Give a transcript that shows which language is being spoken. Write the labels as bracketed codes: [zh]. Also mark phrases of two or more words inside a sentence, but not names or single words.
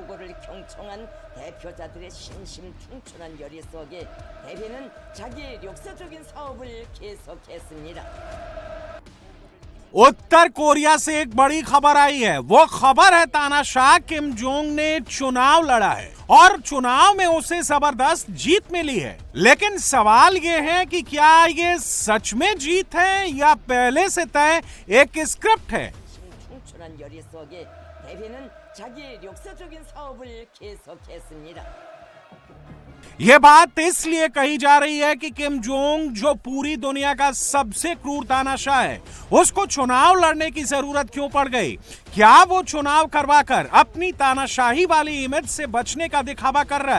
[ko] 대표자들의 심심충출한 열의 속에 대비는 자기의 역사적인 사업을 계속했습니다. [hi] उत्तर कोरिया से एक बड़ी खबर आई है। वो खबर है तानाशाह किम जोंग ने चुनाव लड़ा है और चुनाव में उसे जबरदस्त जीत मिली है। लेकिन सवाल ये है कि क्या ये सच में जीत है या पहले से तय एक स्क्रिप्ट है। [ko] 심심충출한 열의 속에 대비는 자기의 역사적인 사업을 계속했습니다. [hi] ये बात इसलिए कही जा रही है कि किम जोंग, जो पूरी दुनिया का सबसे क्रूर तानाशाह है, उसको चुनाव लड़ने की जरूरत क्यों पड़ गई? क्या वो चुनाव करवाकर अपनी तानाशाही वाली इमेज से बचने का दिखावा कर रहा है?